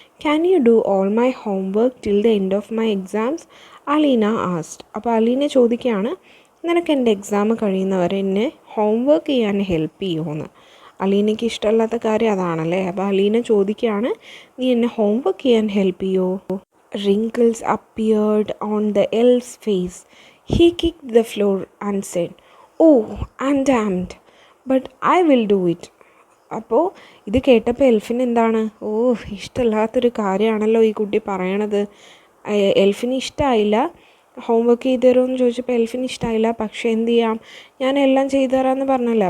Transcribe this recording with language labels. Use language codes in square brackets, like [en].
[en] Can you do all my homework till the end of my exams, Aleena asked. [ml] അപ്പോൾ അലീന ചോദിക്കുകയാണ്, നിനക്ക് എൻ്റെ exam കഴിയുന്നവരെ എന്നെ ഹോംവർക്ക് ചെയ്യാൻ ഹെൽപ്പ് ചെയ്യുമോയെന്ന്. അലീനയ്ക്ക് ഇഷ്ടമല്ലാത്ത കാര്യം അതാണല്ലേ. അപ്പോൾ അലീന ചോദിക്കുകയാണ്, നീ എന്നെ ഹോംവർക്ക് ചെയ്യാൻ ഹെൽപ്പ് ചെയ്യുമോ? [en] Wrinkles appeared on the elf's face. He kicked the floor and said, "Oh, I'm damned, but I will do it." [ml] അപ്പോൾ ഇത് കേട്ടപ്പോൾ എൽഫിന് എന്താണ്, ഇഷ്ടമില്ലാത്തൊരു കാര്യമാണല്ലോ ഈ കുട്ടി പറയണത്. എൽഫിന് ഇഷ്ടമായില്ല. ഹോംവർക്ക് ചെയ്ത് തരുമെന്ന് ചോദിച്ചപ്പോൾ എൽഫിന് ഇഷ്ടമായില്ല. പക്ഷേ എന്ത് ചെയ്യാം, ഞാൻ എല്ലാം ചെയ്തു തരാമെന്ന് പറഞ്ഞല്ലോ.